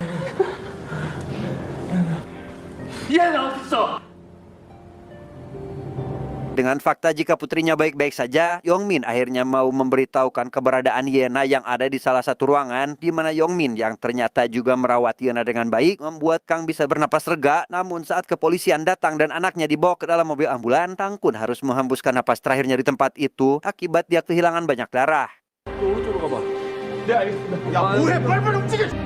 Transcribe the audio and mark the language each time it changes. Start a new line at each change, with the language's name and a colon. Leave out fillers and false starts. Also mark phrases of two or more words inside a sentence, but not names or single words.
Indonesian: Dengan fakta jika putrinya baik-baik saja, Yongmin akhirnya mau memberitahukan keberadaan Yena yang ada di salah satu ruangan, di mana Yongmin yang ternyata juga merawat Yena dengan baik, membuat Kang bisa bernapas lega. Namun saat kepolisian datang dan anaknya dibawa ke dalam mobil ambulan, Kang pun harus menghembuskan napas terakhirnya di tempat itu, akibat dia kehilangan banyak darah.
Korean: 오른쪽으로 가봐. 네 알겠습니다. 야 뭐해 빨리빨리 움직여!